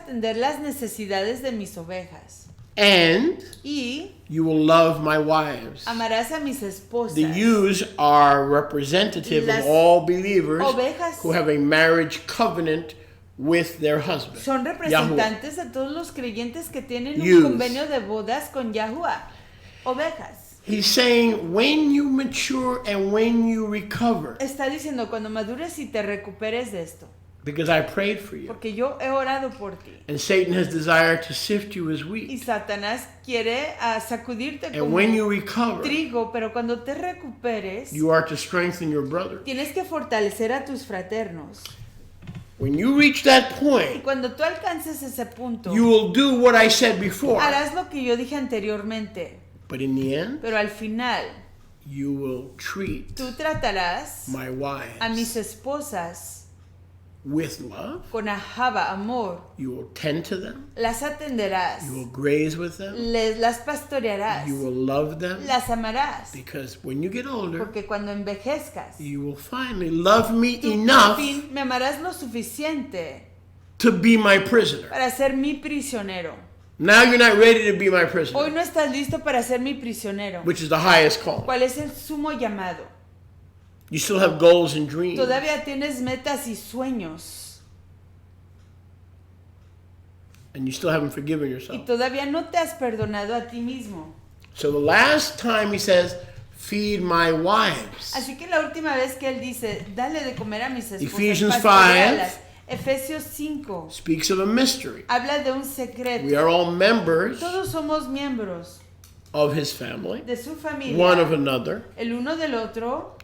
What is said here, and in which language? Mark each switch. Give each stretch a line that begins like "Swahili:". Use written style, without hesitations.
Spanish: atender las necesidades de mis ovejas
English: And
Spanish: y
English: you will love my wives.
Spanish: amarás a mis esposas.
English: The ewes are representative
Spanish: Las
English: of all believers
Spanish: ovejas
English: who have a marriage covenant with their husband.
Spanish: son
English: Yahuwah.
Spanish: representantes de todos los creyentes que tienen un
English: Ewes.
Spanish: convenio de bodas con Yahuwah. Ovejas.
English: He's saying when you mature and when you recover,
Spanish: Está diciendo cuando madures y te recuperes de esto,
English: because I prayed for you.
Spanish: porque yo he orado por ti.
English: And Satan has desired to sift you as
Spanish: Y
English: wheat.
Spanish: Satanás quiere sacudirte
English: And
Spanish: como
English: when you recover,
Spanish: trigo, pero cuando te recuperes,
English: you are to strengthen your brother.
Spanish: tienes que fortalecer a tus fraternos.
English: When you reach that
Spanish: Y
English: point,
Spanish: cuando tú alcances ese punto,
English: you will do what I said before.
Spanish: harás lo que yo dije anteriormente,
English: But in the end,
Spanish: pero al final
English: you will treat
Spanish: tú tratarás
English: my
Spanish: a mis esposas
English: with love.
Spanish: con ajaba, amor,
English: You will tend to them.
Spanish: las atenderás,
English: You will graze with them.
Spanish: las pastorearás,
English: You will love them.
Spanish: las amarás,
English: Because when you get older,
Spanish: porque cuando envejezcas,
English: you will finally love me
Spanish: tú por
English: enough
Spanish: fin me amarás lo suficiente
English: to be my prisoner.
Spanish: para ser mi prisionero.
English: Now you're not ready to be my
Spanish: Hoy
English: prisoner,
Spanish: no estás listo para ser mi prisionero.
English: which is the highest call.
Spanish: ¿Cuál es el sumo llamado?
English: You still have goals and dreams.
Spanish: Todavía tienes metas y sueños.
English: And you still haven't forgiven
Spanish: Y
English: yourself.
Spanish: todavía no te has perdonado a ti mismo.
English: So the last time he says, feed my wives.
Spanish: Así que la última vez que él dice, dale de comer a mis esposas,
English: Ephesians
Spanish: pastorealas. Efesios 5
English: Speaks of a mystery.
Spanish: habla de un secreto.
English: We are all members
Spanish: Todos somos miembros
English: of his family,
Spanish: de su familia,
English: one of another,
Spanish: el uno del otro,